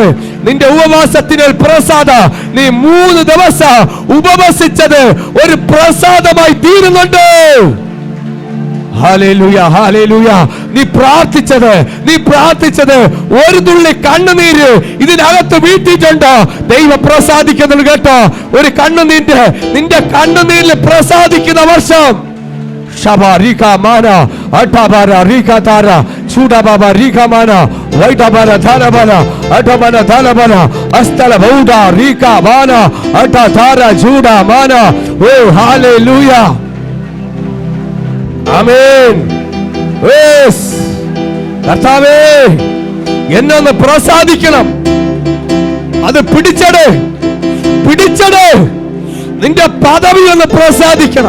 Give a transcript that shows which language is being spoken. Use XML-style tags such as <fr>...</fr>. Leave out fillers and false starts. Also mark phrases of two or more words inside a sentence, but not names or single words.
<ml>നിന്റെ ഉപവാസത്തിന്റെ പ്രസാദ, നീ 3 ദിവസം ഉപവസിച്ചത് ഒരു പ്രസാദമായി തീരുന്നുണ്ട്. ഹല്ലേലൂയ, ഹല്ലേലൂയ. നീ പ്രാർത്ഥിച്ചത് ഒരു തുള്ളി കണ്ണുനീര് ഇതിനകത്ത് വീട്ടിട്ടുണ്ട്. ദൈവം പ്രസാദിക്കുന്നത് കേട്ടോ. ഒരു കണ്ണുനീര്, നിന്റെ കണ്ണുനീരിൽ പ്രസാദിക്കുന്ന വർഷം. Shabarika mana atabara rika tara chuda baba rika mana waidabara tharabana atabana tharabana astala bauda rika mana atatara juda mana.</ml> <en>Oh hallelujah, amen.</en> <ml>Yes, കർത്താവേ, എന്നൊന്ന് പ്രസാദിക്കണം. അത് പിടിച്ചട്, നിന്റെ പദവി ഒന്ന് പ്രസാദിക്കണം.</ml>